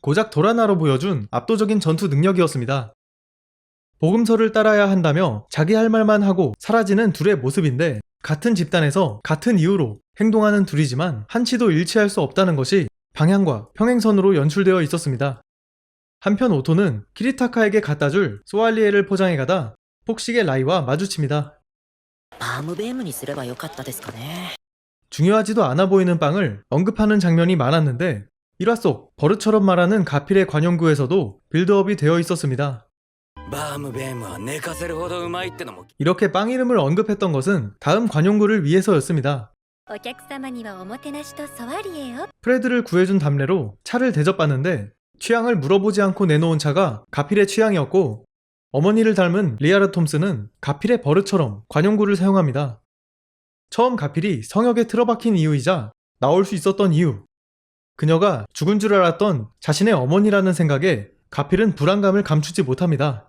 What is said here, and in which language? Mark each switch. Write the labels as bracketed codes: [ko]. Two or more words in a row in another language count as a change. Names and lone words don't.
[ko] 고작 도라나로 보여준 압도적인 전투 능력이었습니다. 복음서를 따라야 한다며 자기 할 말만 하고 사라지는 둘의 모습인데 같은 집단에서 같은 이유로 행동하는 둘이지만 한치도 일치할 수 없다는 것이 방향과 평행선으로 연출되어 있었습니다. 한편 오토는 키리타카에게 갖다줄 소알리에를 포장해가다 폭식의 라이와 마주칩니다. [ja] パームベームにすればよかったですかね。 [ko] 중요하지도 않아 보이는 빵을 언급하는 장면이 많았는데 일화 속 버릇처럼 말하는 가필의 관용구에서도 빌드업이 되어 있었습니다. [ja] バームベームは寝かせるほどうまいってのも [ko] 이렇게 빵 이름을 언급했던 것은 다음 관용구를 위해서였습니다. [ja] お客様にはおもてなしとソワリエを [ko] 프레드를 구해준 답례로 차를 대접받는데 취향을 물어보지 않고 내놓은 차가 가필의 취향이었고 어머니를 닮은 리아라 톰스는 가필의 버릇처럼 관용구를 사용합니다. 처음 가필이 성역에 틀어박힌 이유이자 나올 수 있었던 이유, 그녀가 죽은 줄 알았던 자신의 어머니라는 생각에 가필은 불안감을 감추지 못합니다.